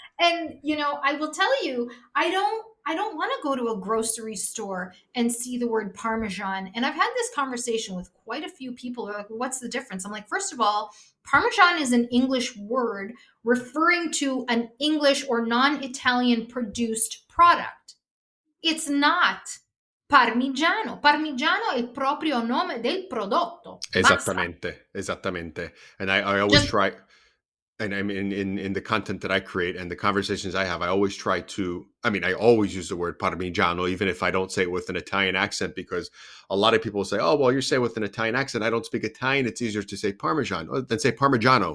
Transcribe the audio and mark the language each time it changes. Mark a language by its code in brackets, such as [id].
[en] And I will tell you, I don't want to go to a grocery store and see the word Parmesan. And I've had this conversation with quite a few people who are like, what's the difference? I'm like, first of all, Parmesan is an English word referring to an English or non-Italian produced product. It's not Parmigiano. [it] Parmigiano è il proprio nome del prodotto. Basta. Esattamente, esattamente. [en] And I always Just try, and I mean, in the content that I create and the conversations I have, I always try to, I mean, I always use the word Parmigiano, even if I don't say it with an Italian accent, because a lot of people say, oh, well, you say it with an Italian accent. I don't speak Italian. It's easier to say Parmesan than say Parmigiano.